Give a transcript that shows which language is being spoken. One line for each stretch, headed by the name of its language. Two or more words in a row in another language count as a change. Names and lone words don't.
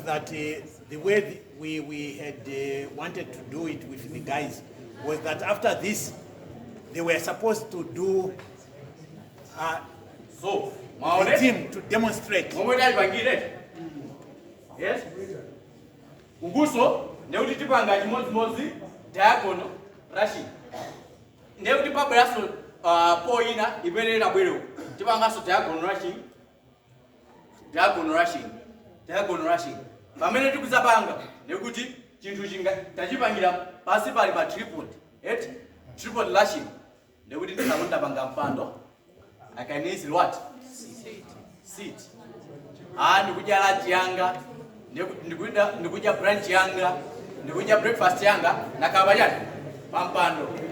English: that the way we had wanted to do it with the guys was that after this, they were supposed to do So, the team to demonstrate.
Nyanja: momwe ndayipangire. Yes. Uguso ndekuti tipanga chimodzimodzi
English: diagonal rushing.
Nyanja: Ndekuti pabweraso poina imene labwero. Tipangaso
English: diagonal rushing.
Nyanja: Pamene tikuzapanga ndekuti chinthu chinga tachipangira pasi pali pa tripod.
English: Tripod rushing.
Nyanja: Ndekuti ndapanga mpando.
English: I can easily what? Sit.
Nyanja: Ndikudya lunch yanga, ndikudya brunch yanga, ndikudya breakfast yanga, nakaba chani pampando.